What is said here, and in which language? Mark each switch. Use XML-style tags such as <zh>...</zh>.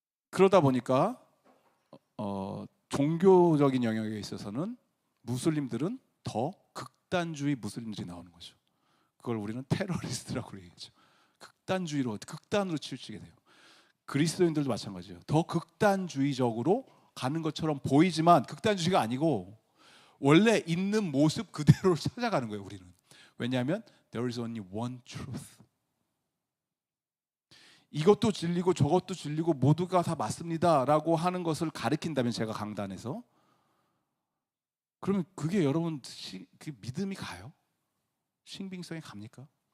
<ko>그러다 보니까 종교적인 영역에 있어서는 무슬림들은 더 극단주의 무슬림들이 나오는 거죠. 그걸 우리는 테러리스트라고 얘기하죠. 극단으로 치우치게 돼요. 그리스도인들도 마찬가지예요. 더 극단주의적으로 가는 것처럼 보이지만 극단주의가 아니고 원래 있는 모습 그대로를 찾아가는 거예요. 우리는. 왜냐하면</ko> <en>there is only one truth.</en> <ko>이것도 진리고 저것도 진리고 모두가 다 맞습니다라고 하는 것을 가르친다면 제가 강단에서 그러면 그게 여러분 그 믿음이 가요? 신빙성이 갑니까?</ko>